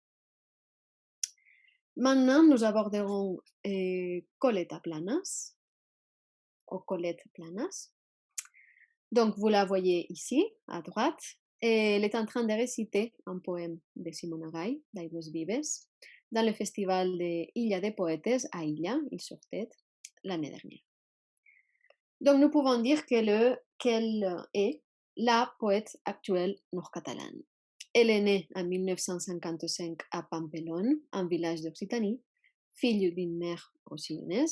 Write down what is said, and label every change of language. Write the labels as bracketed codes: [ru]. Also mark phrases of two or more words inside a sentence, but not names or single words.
[fr] Maintenant, nous aborderons Coleta Planas, ou Colette Planas. Donc, vous la voyez ici, à droite, et elle est en train de réciter un poème de Simona Gai, d'Aigües Vives, dans le festival de Illa de Poetes à Illa, Île-sur-Tête, l'année dernière. Donc, nous pouvons dire qu'elle est la poète actuelle nord-catalane. Elle est née en 1955 à Pampelon, un village d'Occitanie, fille d'une mère roussillonnaise.